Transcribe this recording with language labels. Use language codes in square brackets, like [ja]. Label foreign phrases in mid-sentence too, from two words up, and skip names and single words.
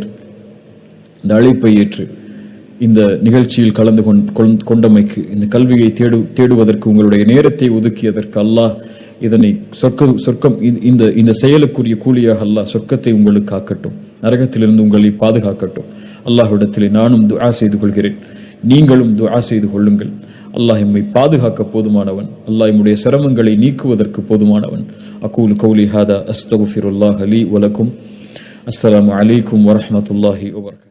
[ta] இந்த அழைப்பை ஏற்று இந்த நிகழ்ச்சியில் கலந்து கொண்டமைக்கு, இந்த கல்வியை தேடுவதற்கு உங்களுடைய நேரத்தை ஒதுக்கியதற்கு அல்லாஹ் இதனை சொர்க்கம் இந்த செயலுக்குரிய கூலியாக அல்லாஹ் சொர்க்கத்தை உங்களுக்கு ஆக்கட்டும், நரகத்திலிருந்து உங்களை பாதுகாக்கட்டும். அல்லாஹ்விடத்திலே நானும் துஆ செய்து கொள்கிறேன், நீங்களும் துஆ செய்து கொள்ளுங்கள். அல்லாஹ் எம்மை பாதுகாக்க போதுமானவன், அல்லாஹ் எம்முடைய சிரமங்களை நீக்குவதற்கு போதுமானவன். [ar] أقول قولي هذا أستغفر الله لي ولكم. السلام عليكم ورحمة الله وبركاته.